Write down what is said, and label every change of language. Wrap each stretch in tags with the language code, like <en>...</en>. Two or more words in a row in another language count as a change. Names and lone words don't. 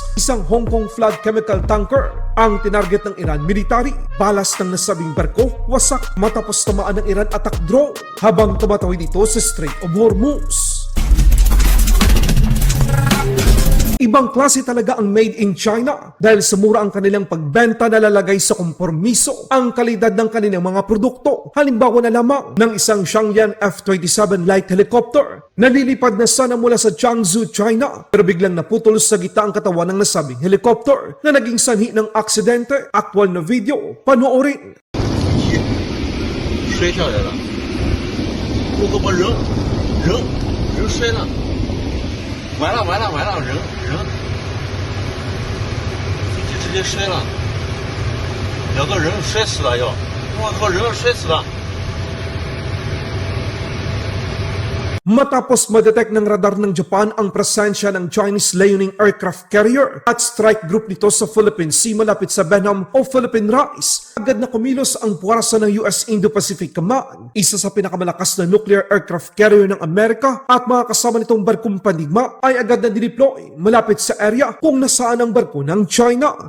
<tl>Isang Hong Kong</tl> <en>flag chemical tanker</en> <tl>ang tinarget ng Iran military. Balas ng nasabing barko, wasak matapos tamaan ng Iran</tl> <en>attack drone</en> <tl>habang tumatawid ito sa Strait of Hormuz. Ibang klase talaga ang</tl> <en>made in</en> <tl>China dahil sa mura ang kanilang pagbenta na lalagay sa kompromiso ang kalidad ng kanilang mga produkto. Halimbawa na lamang ng isang Xiangyan F-27</tl> <en>light helicopter</en> <tl>na lilipad na sana mula sa Changzhou, China, pero biglang naputol sa gitna ang katawan ng nasabing helicopter na naging sanhi ng aksidente. Aktual na video, panoorin.</tl> <zh>摔下来了，我可把人摔了，完了，人飞机直接摔了，两个人摔死了要，我靠，人摔死了。</zh> <tl>Matapos madetect ng radar ng Japan ang presensya ng Chinese layuning</tl> <en>aircraft carrier</en> <tl>at</tl> <en>strike group</en> <tl>nito sa Philippine Sea malapit sa Benham o Philippine Rise, agad na kumilos ang puwersa ng US Indo-Pacific Command, isa sa pinakamalakas na</tl> <en>nuclear aircraft carrier</en> <tl>ng Amerika, at mga kasama nitong barkong pandigma ay agad na dineploy malapit sa area kung nasaan ang barko ng China.</tl>